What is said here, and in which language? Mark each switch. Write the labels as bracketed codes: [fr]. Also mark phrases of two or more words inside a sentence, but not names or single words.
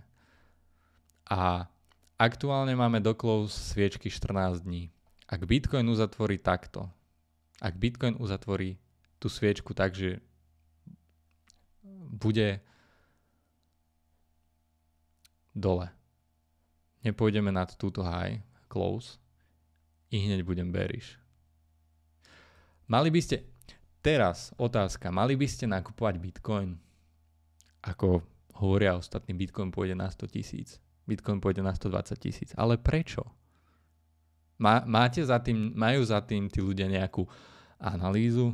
[sk] A aktuálne máme do close sviečky 14 dní. Ak Bitcoin uzatvorí takto, ak Bitcoin uzatvorí tú sviečku tak, že bude dole, nepôjdeme nad túto [en] high, close, [sk] i hneď budem bearish. Mali by ste, teraz otázka, mali by ste nakupovať Bitcoin? Ako hovoria ostatní, Bitcoin pôjde na 100 000. Bitcoin pôjde na 120 000. Ale prečo? Majú za tým tí ľudia nejakú analýzu?